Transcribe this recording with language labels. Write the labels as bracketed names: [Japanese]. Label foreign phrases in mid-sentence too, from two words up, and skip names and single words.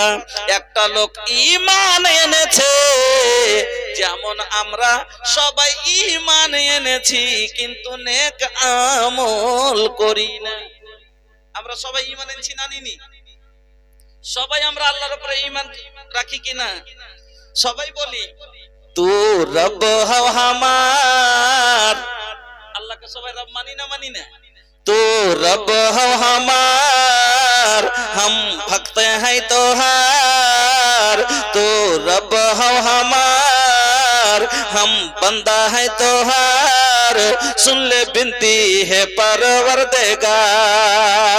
[Bangla] একটা লোক ঈমান এনেছে, যেমন আমরা সবাই ঈমান এনেছি, কিন্তু নেক আমল করি না। আমরা সবাই ঈমান এনেছি না নিনি? সবাই আমরা আল্লাহর উপরে ঈমান রাখি কিনা? সবাই বলি [Bhojpuri] तू रब हो हमार, [Bangla] আল্লাহকে সবাই রব মানি না? মানি না? [Bhojpuri] तू रब हो हमार, हम भक्त हैं तोहार, तू रब हो हमार, हम बंदा है तोहार, सुन ले बिनती है परवरदिगार।